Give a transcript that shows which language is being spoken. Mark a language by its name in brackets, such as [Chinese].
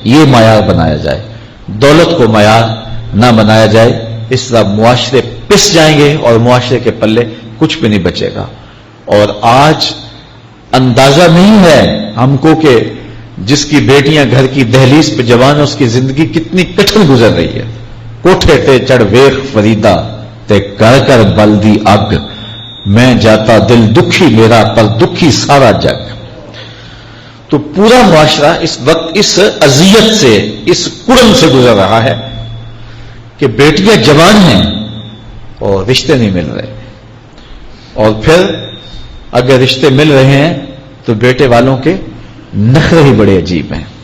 [Urdu] یہ معیار بنایا جائے، دولت کو معیار نہ بنایا جائے. اس طرح معاشرے پس جائیں گے اور معاشرے کے پلے کچھ بھی نہیں بچے گا. اور آج اندازہ نہیں ہے ہم کو کہ جس کی بیٹیاں گھر کی دہلیز پہ جوان ہے اس کی زندگی کتنی کٹھن گزر رہی ہے. [Punjabi] کوٹھے تے چڑھ ویخ فریدا تے کر کر بلدی اگ، میں جاتا دل دکھی میرا پر دکھی سارا جگ. [Urdu] تو پورا معاشرہ اس وقت اس اذیت سے، اس کڑن سے گزر رہا ہے کہ بیٹیاں جوان ہیں اور رشتے نہیں مل رہے، اور پھر اگر رشتے مل رہے ہیں تو بیٹے والوں کے نخرے ہی بڑے عجیب ہیں.